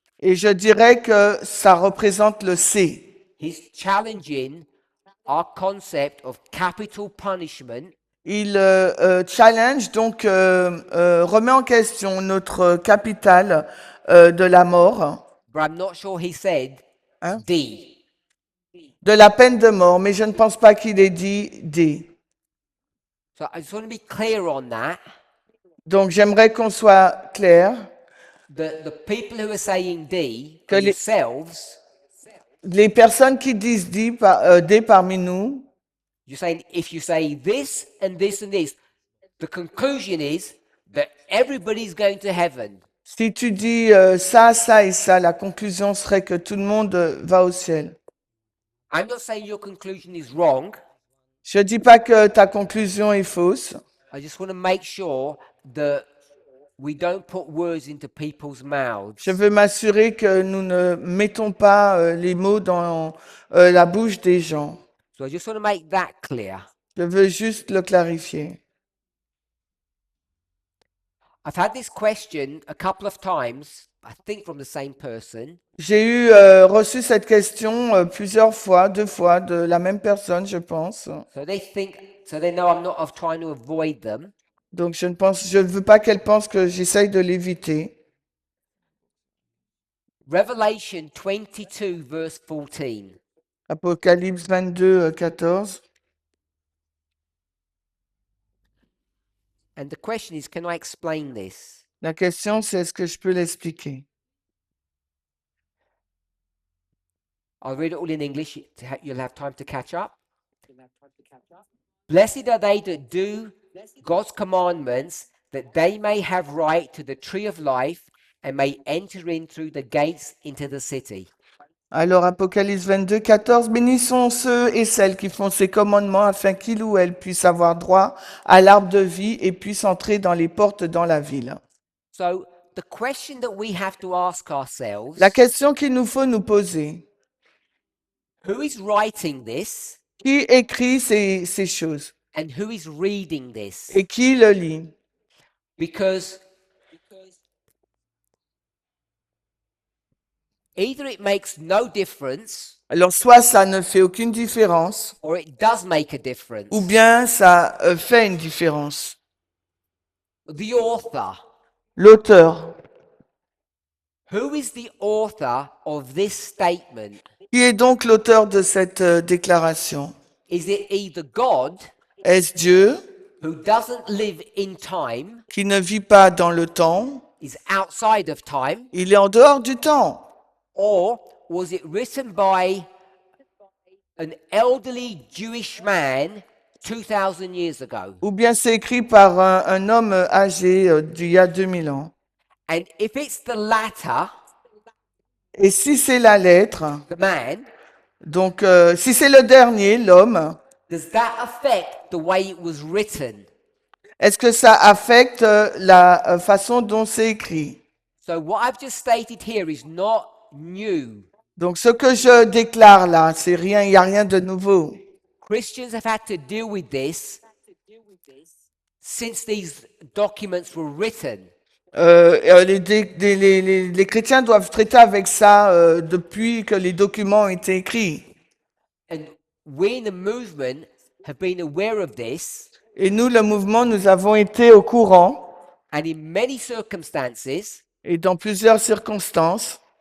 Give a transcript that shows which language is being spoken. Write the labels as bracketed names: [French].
[French] Et je dirais que ça représente le C. [English] He's challenging our concept of capital punishment [French] Il challenge, donc remet en question notre capital de la mort, [English] but I'm not sure he said [French] Hein? D. de la peine de mort, mais je ne pense pas qu'il ait dit D. [English] So I just want to be clear on that. [French] Donc j'aimerais qu'on soit clair. [English] The people who are saying D, [French] Que les- [English] yourselves, [French] Les personnes qui disent D parmi nous, [English] you're saying if you say this and this and this, the conclusion is that everybody's going to heaven. [French] si tu dis ça, ça et ça, la conclusion serait que tout le monde va au ciel. [English] I'm not saying your conclusion is wrong. [French] Je ne dis pas que ta conclusion est fausse. [English] I just want to make sure that we don't put words into people's mouths. [French] Je veux m'assurer que nous ne mettons pas les mots dans la bouche des gens. [English] So I just want to make that clear. [French] Je veux juste le clarifier. [English] I've had this question a couple of times, I think from the same person. [French] J'ai reçu cette question plusieurs fois, 2 fois, de la même personne, je pense. [English] So they know I'm not of trying to avoid them. [French] Donc je ne veux pas qu'elle pense que j'essaye de l'éviter. [English] Revelation 22, verse 14. [French] Apocalypse 22, 14. [English] And the question is, can I explain this? [French] La question, c'est est-ce que je peux l'expliquer? [English] I'll read it all in English. You'll have time to catch up. Blessed are they that do God's commandments, that they may have right to the tree of life and may enter in through the gates into the city. [French] Alors, Apocalypse 22, 14. Bénis sont ceux et celles qui font ces commandements afin qu'il ou elle puisse avoir droit à l'arbre de vie et puisse entrer dans les portes dans la ville. [English] So the question that we have to ask ourselves, [French] La question qu'il nous faut nous poser, [English] who is writing this [French] qui écrit ces choses [English] and who is reading this? [French] et qui le lit? [English] Because either it makes no difference [French] Alors, soit ça ne fait aucune différence, [English] or it does make a difference. [French] ou bien ça fait une différence. [English] The author. [French] L'auteur, [English] Who is the author of this statement? [French] qui est donc l'auteur de cette déclaration? [English] Is it either God, [French] Est-ce Dieu [English] who doesn't live in time, [French] qui ne vit pas dans le temps? [English] is outside of time, [French] Il est en dehors du temps. [English] or was it written by an elderly Jewish man 2,000 years ago? [French] Ou bien c'est écrit par un homme âgé d'il y a 2000 ans. [English] And if it's the latter, [French] Et si c'est la lettre, [English] the man, [French] donc si c'est le dernier, l'homme, [English] does that affect the way it was written? [French] est-ce que ça affecte la façon dont c'est écrit? [English] So what I've just stated here is not new. [French] Donc ce que je déclare là, c'est rien, il n'y a rien de nouveau. [English] Christians have had to deal with this since these documents were written. [French] Les chrétiens doivent traiter avec ça depuis que les documents ont été écrits. [English] And we in the movement have been aware of this, [French] Et nous, le mouvement, nous avons été au courant, [English] and in many circumstances, [French] et dans plusieurs circonstances,